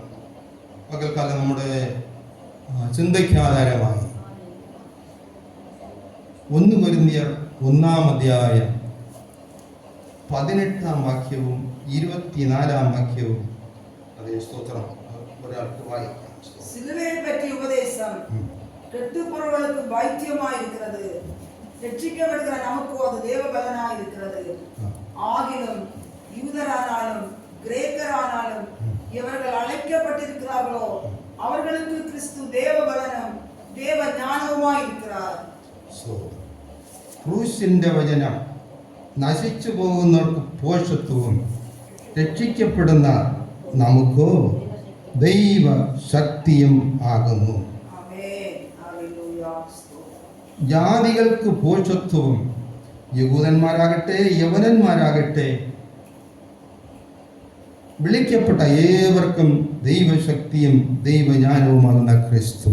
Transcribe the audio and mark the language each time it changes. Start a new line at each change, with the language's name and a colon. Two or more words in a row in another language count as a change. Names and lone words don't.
Malayalam: പകൽക്കാലം നമ്മുടെ ചിന്തയ്ക്ക് ആധാരമായി 1 കൊരിന്ത്യർ 1-ാം അധ്യായം 18-ാം വാക്യവും 24-ാം വാക്യവും അതേ സ്തോത്രം ഒരാൾക്ക് വായിക്കാം.
Tamil: சிலுவையை பற்றி உபதேசம் கெட்டுப்பொருளுக்கு வைத்தியமாய் இருக்கிறது, ரட்சிக்கப்படுகிற நமக்கு அது தேவ பலனாய் இருக்கிறது. ஆகிலும் யூதரானாலும் கிரேக்கரானாலும் இவர்கள் அழைக்கப்பட்டிருக்கிறார்களோ அவர்களுக்கு கிறிஸ்து தேவ பலனும் தேவ ஞானവുമായി இருக்கிறார்.
Malayalam: ക്രൂശിന്റെ വചനം നശിച്ചു പോകുന്നവർക്ക് പോഷത്വവും രക്ഷിക്കപ്പെടുന്ന നമുക്കോ ദൈവ ശക്തിയും ആകുന്നു. ജാതികൾക്ക് പോഷത്വവും യഹൂദന്മാരാകട്ടെ യവനന്മാരാകട്ടെ വിളിക്കപ്പെട്ട ഏവർക്കും ദൈവശക്തിയും ദൈവജ്ഞാനവുമാകുന്ന ക്രിസ്തു.